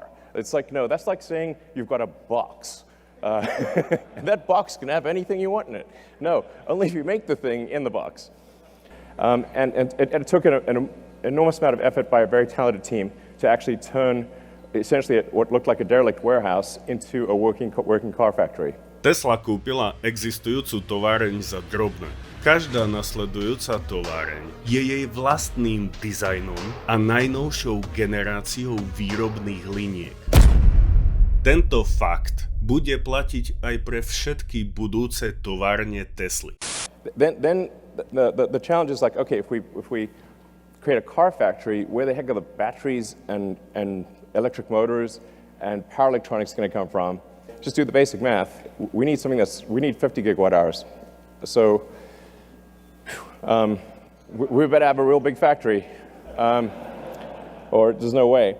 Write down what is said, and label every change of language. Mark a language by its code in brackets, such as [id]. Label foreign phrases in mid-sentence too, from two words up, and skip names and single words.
[en] It's like, no, that's like saying you've got a box. That box can have anything you want in it. No, only if you make the thing in the box. And it took an enormous amount of effort by a very talented team to actually turn essentially what looked like a derelict warehouse into a working car factory. [sk] Tesla kúpila existujúcu továreň za drobné. Každá nasledujúca továreň je jej vlastným dizajnom a najnovšou generáciou výrobných liniek. Tento fakt bude platiť aj pre všetky budúce továrne Tesly. [en] Then the challenge is like, okay, if we create a car factory, where the heck are the batteries and electric motors and power electronics going to come from? Just do the basic math. We need 50 gigawatt hours. So we better have a real big factory, or there's no way.